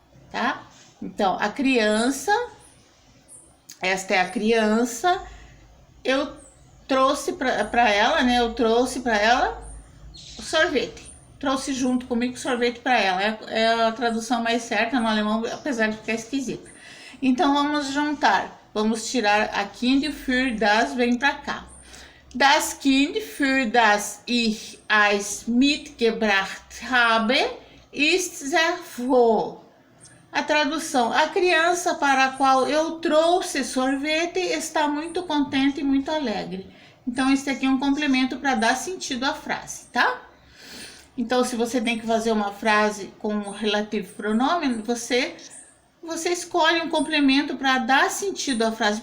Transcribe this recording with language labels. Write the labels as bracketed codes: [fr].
[pt] Tá? Então, a criança, esta é a criança, eu trouxe para ela, né? Eu trouxe para ela o sorvete. Trouxe junto comigo sorvete para ela. É a tradução mais certa no alemão, apesar de ficar esquisita. Então, vamos juntar. Vamos tirar a Kind für das, vem para cá. [de] Das Kind für das ich Eis mitgebracht habe, ist sehr froh. [pt] A tradução, a criança para a qual eu trouxe sorvete está muito contente e muito alegre. Então, esse aqui é um complemento para dar sentido à frase, tá? Então, se você tem que fazer uma frase com o relativo pronome, você escolhe um complemento para dar sentido à frase.